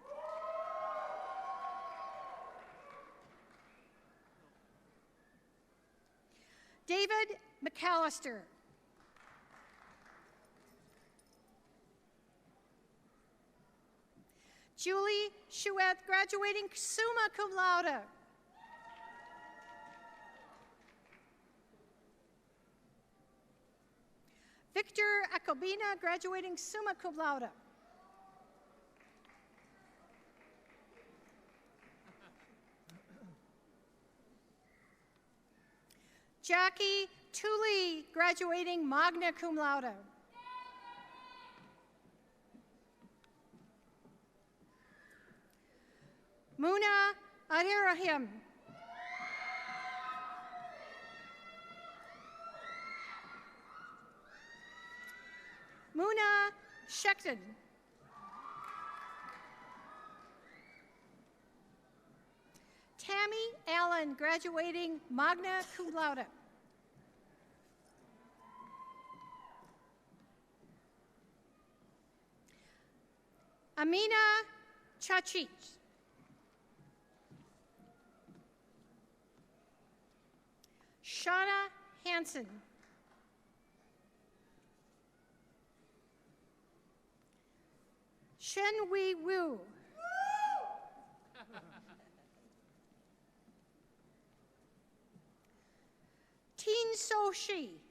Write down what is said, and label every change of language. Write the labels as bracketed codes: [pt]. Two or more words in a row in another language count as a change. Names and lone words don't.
[en] David McAllister. Julie Chouette, graduating [la] summa cum laude. [en] Victor Acobina, graduating [la] summa cum laude. [en] Jackie Tooley, graduating [la] magna cum laude. [en] Muna Ahirahim. Muna Shekton. Tammy Allen, graduating [la] magna cum laude. [en] Amina Chachich. Shauna Hansen. Shen Wei Wu. Teen So Shi.